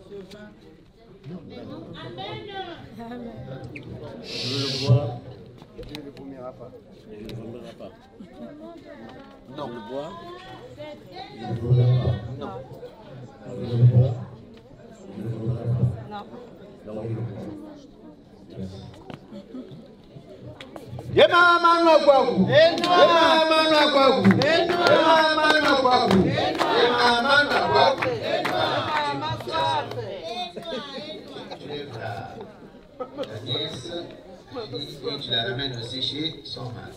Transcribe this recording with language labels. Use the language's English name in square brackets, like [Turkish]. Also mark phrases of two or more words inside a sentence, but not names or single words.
[French] Je veux le boire. Tu ne le vomira pas. Je ne le vomirai pas. Non. Je le bois. Non. Je le bois. Je ne le vomirai pas. Non. Donc, je le bois. Merci. Yema manu akwaku. Yema manu akwaku. Yema manu akwaku. Yema manu akwaku. La nièce, et tu la ramènes aussi chez son mari.